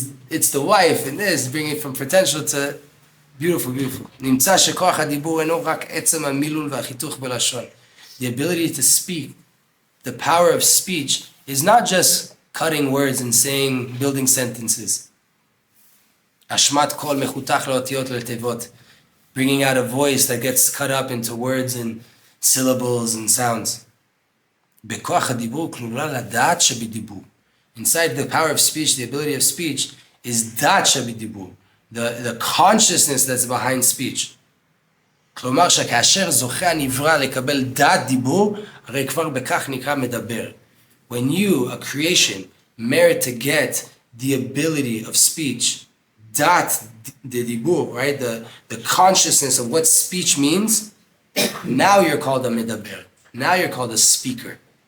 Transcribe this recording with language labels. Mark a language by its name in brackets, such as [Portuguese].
[English] It's the wife in this, bringing it from potential to beautiful, beautiful. [Hebrew] נמצא שכוח הדיבור אינו רק עצם המילול והחיתוך בלשון. [English] The ability to speak, the power of speech, is not just cutting words and saying, building sentences. [Hebrew] Ashmat kol mechutach laotiyot letevot. [English] Bringing out a voice that gets cut up into words and syllables and sounds. [Hebrew] בכוח הדיבור כלולה לדעת שבדיבור. [English] Inside the power of speech, the ability of speech, is dat שבדיבור. The consciousness that's behind speech. [Hebrew] כלומר שכאשר זוכה הנברא לקבל דעת דיבור, הרי כבר בכך נקרא מדבר. [English] When you, a creation, merit to get the ability of speech, dat the dibur, right? The consciousness of what speech means, now you're called a medaber. Now you're called a speaker.